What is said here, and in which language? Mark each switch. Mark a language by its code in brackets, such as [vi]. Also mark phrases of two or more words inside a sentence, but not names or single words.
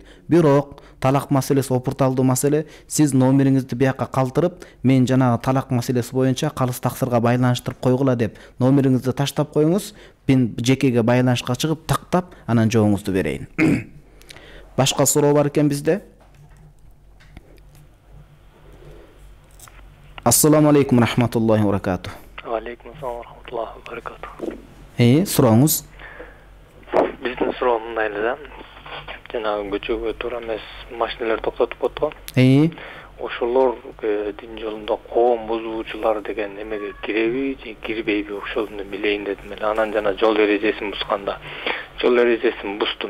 [ky] Бирок талак маселеси опурталдуу маселе. Сиз номериңизди бияка калтырып, мен жанагы талак маселеси боюнча калыс таксырга байланыштырып койгула деп номериңизди таштап коюңуз. Мен жекеге байланышка чыгып, тактап, анан жооңузду берейин. Башка суроо бар экен бизде? [ar] السلام عليكم رحمة الله و بركاته. و عليكم السلام رحمة الله و بركاته. [ky] Сурооңуз? Биздин суроо мындай эле да. Жанагы көчөгө туура эмес машиналар токтотуп коет го. Ошолор дин жолунда коом бузуучулар деген эмеге киреби же кирбейби, ошону билейин дедим эле. Анан жана жол эрежесин бусканда, жол эрежесин бусту.